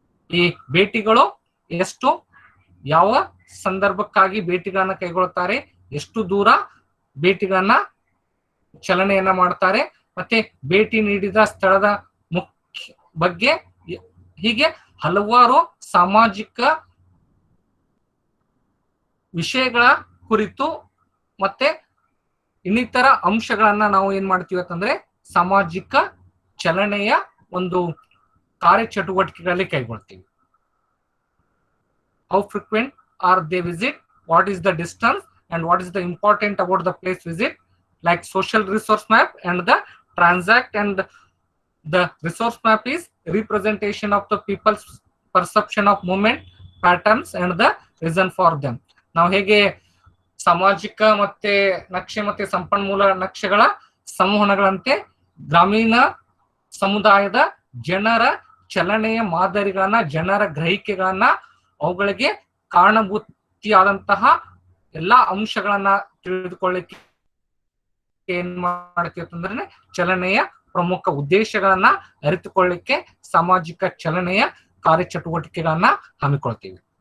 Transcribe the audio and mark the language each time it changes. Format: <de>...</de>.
<kn>ಈ ಭೇಟಿಗಳು ಎಷ್ಟು, ಯಾವ ಸಂದರ್ಭಕ್ಕಾಗಿ ಭೇಟಿಗಳನ್ನ ಕೈಗೊಳ್ಳುತ್ತಾರೆ, ಎಷ್ಟು ದೂರ ಭೇಟಿಗಳನ್ನ ಚಲನೆಯನ್ನ ಮಾಡ್ತಾರೆ, ಮತ್ತೆ ಭೇಟಿ ನೀಡಿದ ಸ್ಥಳದ ಮುಖ್ಯ ಬಗ್ಗೆ, ಹೀಗೆ ಹಲವಾರು ಸಾಮಾಜಿಕ ವಿಷಯಗಳ ಕುರಿತು ಮತ್ತೆ ಇನ್ನಿತರ ಅಂಶಗಳನ್ನ ನಾವು ಏನ್ ಮಾಡ್ತೀವಿ ಅಂತಂದ್ರೆ ಸಾಮಾಜಿಕ ಚಲನೆಯ ಒಂದು ಕಾರ್ಯಚಟುವಟಿಕೆಗಳಲ್ಲಿ ಕೈಗೊಳ್ತೀವಿ.</kn> <en>How frequent are they visit, what is the distance, and what is the important about the place visit, like social resource map and the transact, and the resource map is representation of the people's perception of movement patterns and the reason for them.</en> <kn>ನಾವು ಹೇಗೆ ಸಾಮಾಜಿಕ ಮತ್ತೆ ನಕ್ಷೆ ಮತ್ತೆ ಸಂಪನ್ಮೂಲ ನಕ್ಷೆಗಳ ಸಂವಹನಗಳಂತೆ ಗ್ರಾಮೀಣ ಸಮುದಾಯದ ಜನರ ಚಲನೆಯ ಮಾದರಿಗಳನ್ನ, ಜನರ ಗ್ರಹಿಕೆಗಳನ್ನ, ಅವುಗಳಿಗೆ ಕಾರಣಭೂತಿಯಾದಂತಹ ಎಲ್ಲಾ ಅಂಶಗಳನ್ನ ತಿಳಿದುಕೊಳ್ಳಿಕ್ಕೆ ಏನ್ ಮಾಡ್ತೀವಿ ಅಂತಂದ್ರೆ ಚಲನೆಯ ಪ್ರಮುಖ ಉದ್ದೇಶಗಳನ್ನ ಅರಿತುಕೊಳ್ಳಿಕ್ಕೆ ಸಾಮಾಜಿಕ ಚಲನೆಯ ಕಾರ್ಯಚಟುವಟಿಕೆಗಳನ್ನ ಹಮ್ಮಿಕೊಳ್ತೀವಿ.</kn>